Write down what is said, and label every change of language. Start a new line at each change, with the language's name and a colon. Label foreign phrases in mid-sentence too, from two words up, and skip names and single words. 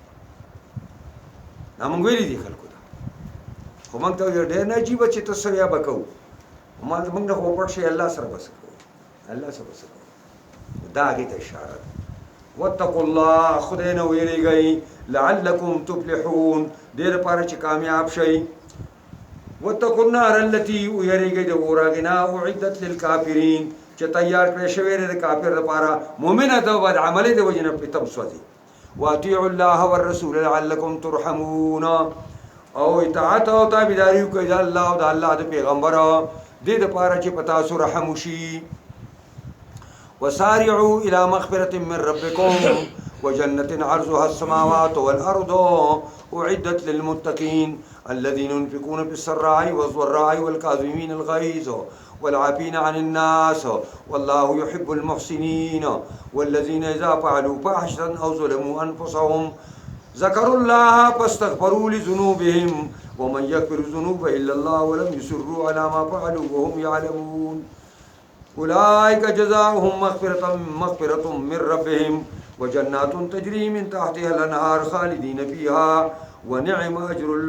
Pashto: دا مونږ ویلي دي خلکو ته خو مونږ ته وایي ډېر نه عجیبه چې ته څه بیا به کوو ما مونږ نه خو پټ شي الله سره به څه کوو الله سره به څه کوو دا هغې ته اشاره ده
Arabic: واتقوا الله
Pashto: خدای نه ویریږئ
Arabic: لعلکم تفلحون
Pashto: دې لپاره چې کامیاب شئ
Arabic: واتقوا النار التي
Pashto: ویریږئ د اور هغې نه
Arabic: اعدت للکافرین
Pashto: چې تیار کړی شوی دی د کافر لپاره مؤمنه د بدعملۍ د وجې نه پرې تم سوځي
Arabic: واطیعوا الله والرسول لعلکم
Pashto: ترحمون او اطاعت او تابعداري وکړئ د الله او د الله د پیغمبر دې دپاره چې په تاسو رحم وشي
Arabic: وسارعوا الى مغفرة من ربكم وجنة عرضها السماوات والأرض أعدت للمتقين الذين ينفقون بالسراء والضراء والكاظمين الغيظ والعافين عن الناس والله يحب المحسنين والذين إذا فعلوا فاحشة أو ظلموا أنفسهم ذكروا الله فاستغفروا لذنوبهم ومن يغفر الذنوب إلا الله ولم يصروا على ما فعلوا وهم يعلمون أولئك جزاؤهم مغفرة من ربهم وجنات تجري من تحتها الأنهار خالدين فيها ونعم أجر